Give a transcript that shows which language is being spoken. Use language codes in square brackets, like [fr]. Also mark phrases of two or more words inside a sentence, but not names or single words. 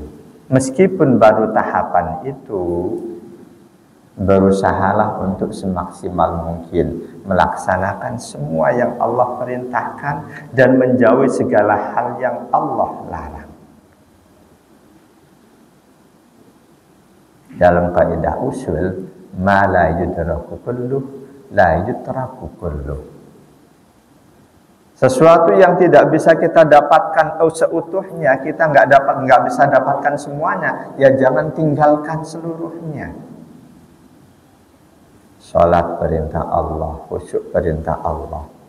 [id] Meskipun baru tahapan itu, berusahalah untuk semaksimal mungkin melaksanakan semua yang Allah perintahkan dan menjauhi segala hal yang Allah larang. Dalam kaidah usul, [ar] ما لا يدرك كله لا يترك كله. [id] Sesuatu yang tidak bisa kita dapatkan seutuhnya, kita nggak bisa dapatkan semuanya, ya jangan tinggalkan seluruhnya. Salat perintah Allah, khusyuk perintah Allah.